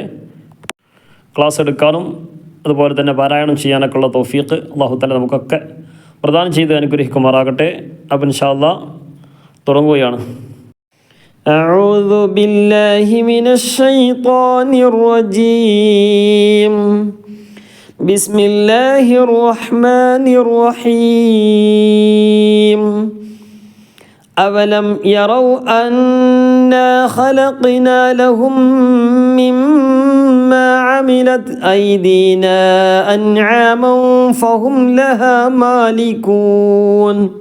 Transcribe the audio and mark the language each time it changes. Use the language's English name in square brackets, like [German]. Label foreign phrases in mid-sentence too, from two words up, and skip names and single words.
[Malayalam] ക്ലാസ് എടുക്കാനും അതുപോലെ തന്നെ പാരായണം ചെയ്യാനൊക്കെ ഉള്ള തൗഫീഖ് [Arabic] الله تعالى [Malayalam] നമുക്കൊക്കെ പ്രദാനം ചെയ്ത് അനുഗ്രഹിക്കുമാറാകട്ടെ. അപ്പോൾ [Arabic] إن شاء الله [Malayalam] തുടങ്ങുകയാണ്. [Arabic] أعوذ بالله من الشيطان الرجيم. بسم الله الرحمن الرحيم. أولم يروا أنا خلقنا لهم مما عملت أيدينا أنعاما فهم لها مالكون